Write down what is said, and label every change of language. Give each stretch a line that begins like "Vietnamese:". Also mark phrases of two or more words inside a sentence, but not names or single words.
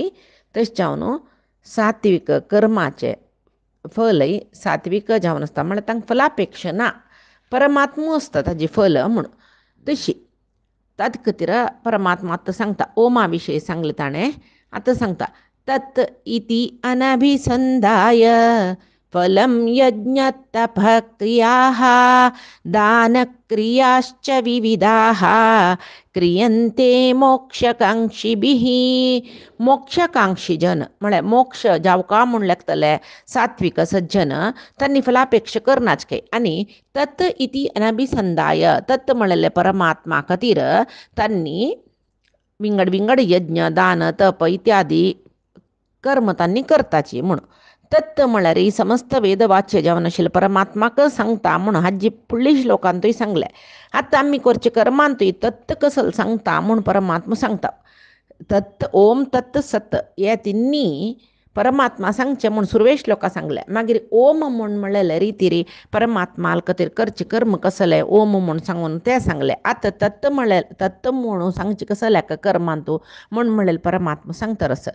Konkani: तशें जावन सात्विक कर्माचे फलय सात्विक जावन आसता म्हळ्यार तांकां फलापेक्ष ना परमात्मो आसता ताजी फल म्हूण. तशी ताजे खातीर परमात्मा आतां सांगता ओमा विशयी सांगलें ताणें आतां सांगता
Sanskrit: तत् इति अनभिसंधाय फलं यज्ञतपक्रियाः दानक्रियाश्च विविधाः क्रियन्ते मोक्षकांक्षिभिः.
Konkani: मोक्षकांक्षी जन म्हळ्यार मोक्ष जावका म्हूण लेखतले सात्विक सज्जन तांणी फलापेक्ष करनाच काय. आणि
Sanskrit: तत् इति अनभिसंधाय
Konkani: तत् म्हळ्यार परमात्मा खातीर तांणी विंगड यज्ञ दान तप इत्यादी कर्म तांणी करताची म्हणून. तत् म्हळ्यार ही समस्त वेदवाच्य जावन आशिल्लें परमात्माक सांगता म्हणून हाजी फुडल्या श्लोकांतूय सांगलें. आतां आमी करचे कर्मांतूय तत् कसल सांगता म्हूण परमात्मा सांगता. तत्
Sanskrit: ओम तत् सत
Konkani: हे तिन्नी परमात्मा सांगचे म्हूण सुरवे श्लोका सांगले. मागीर ओम म्हूण म्हणलेले रितीरी परमात्मा खातीर करचे कर्म कसले ओम म्हूण सांगून ते सांगले. आतां तत् म्हळ्यार तत् म्हणून सांगचे कसल्याक कर्मांतू म्हूण म्हणलें परमात्मा सांगता रस.